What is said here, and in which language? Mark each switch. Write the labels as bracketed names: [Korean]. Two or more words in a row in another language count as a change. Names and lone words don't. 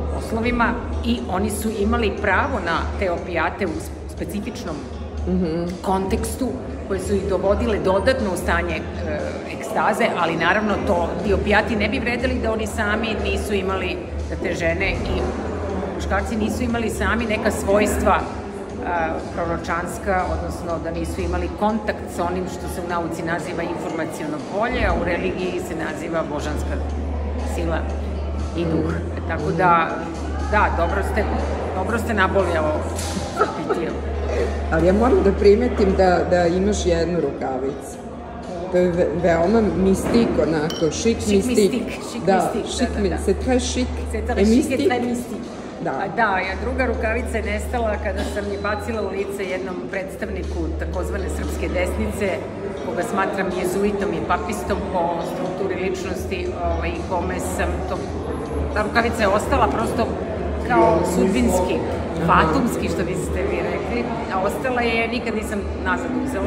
[Serbian] uslovima i oni su imali pravo na te opijate u specifičnom kontekstu koje su ih dovodile dodatno u stanje ekstaze, ali naravno ti opijati ne bi vredeli da oni sami nisu imali, da te žene i muškarci nisu imali sami neka svojstva proročanska, odnosno da nisu imali kontakt sa onim što se u nauci naziva informaciono polje, a u religiji se naziva božanska sila i duh. Tako da, dobro ste naboli ovo pitio. Ali ja moram da primetim da imaš jednu rukavicu. To je veoma mistik, onako, šik mistik. Da, [French] c'est très chic et mystique. [Serbian] Da, druga rukavica je nestala kada sam je bacila u lice jednom predstavniku takozvane srpske desnice, koga smatram jezuitom i papistom po strukturi ličnosti, kome sam to... Ta rukavica je ostala prosto kao sudbinski, fatumski, što biste vi rekli, a ostala je, nikad nisam nazad uzela.